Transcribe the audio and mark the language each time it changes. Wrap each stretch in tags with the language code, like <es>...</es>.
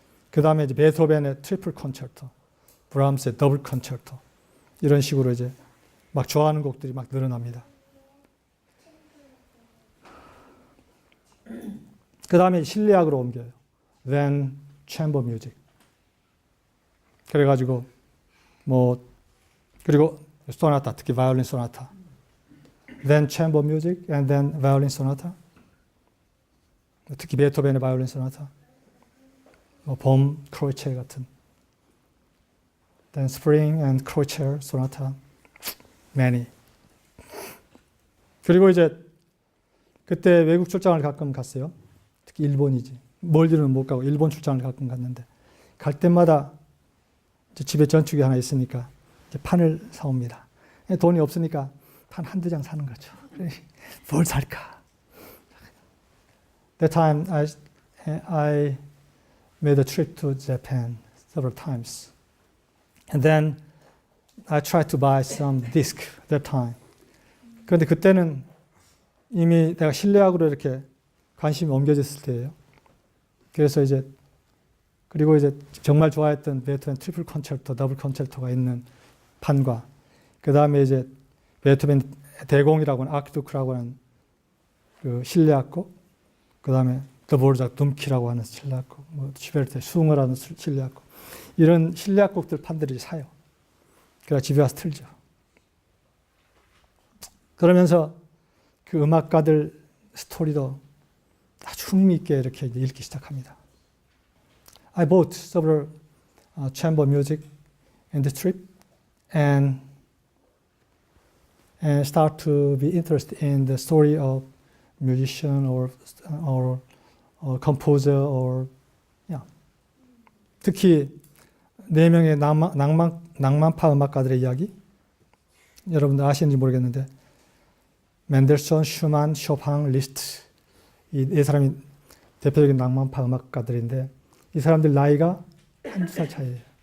<ko>그 다음에 이제 베토벤의 트리플 콘체르토, 브람스의 더블 콘체르토 이런 식으로 이제 막 좋아하는 곡들이 막 늘어납니다. 그 다음에 실내악으로 옮겨요.</ko> <en>Then chamber music.</en> <ko>그래가지고 그리고 소나타, 특히 바이올린 소나타.</ko> <en>Then chamber music and then violin sonata.</en> <ko>특히 베토벤의 바이올린 소나타. 봄 크로이체 같은.</ko> <en>Then spring and crotcher sonata. Many.</en> <ko>그리고 이제 그때 외국 출장을 가끔 갔어요. 특히 일본이지. 멀리는 못 가고 일본 출장을 가끔 갔는데 갈 때마다 집에 전축이 하나 있으니까 이제 판을 사옵니다. 돈이 없으니까 판 한두 장 사는 거죠. 뭘 살까?</ko> <en>That time I made a trip to Japan several times. And then I tried to buy some disc that time.</en> <ko>그런데 그때는 이미 내가 실내악으로 이렇게 관심이 옮겨졌을 때예요. 그래서 그리고 정말 좋아했던 베토벤 트리플 콘체르토, 더블 콘체르토가 있는 판과 그 다음에 이제 베토벤 대공이라고 하는 아키두크라고 하는 그 실내악곡, 그 다음에 드보르작 둠키라고 하는 실내악곡, 슈베르트의 숭어라는 실내악곡, 이런 실내악곡들 판들이 사요. 그래서 집에 와서 틀죠. 그러면서 그 음악가들 스토리도 아주 흥미있게 이렇게 읽기 시작합니다.</ko> <en>I bought several chamber music in the trip and start to be interested in the story of musician or composer or yeah.</en> <ko>특히 네 명의 낭만파 음악가들의 이야기 여러분들 아시는지 모르겠는데 멘델손, 슈만, 쇼팡, 리스트 이 네 사람이 대표적인 낭만파 음악가들인데 이 사람들 나이가 한두 살 차이예요.</ko>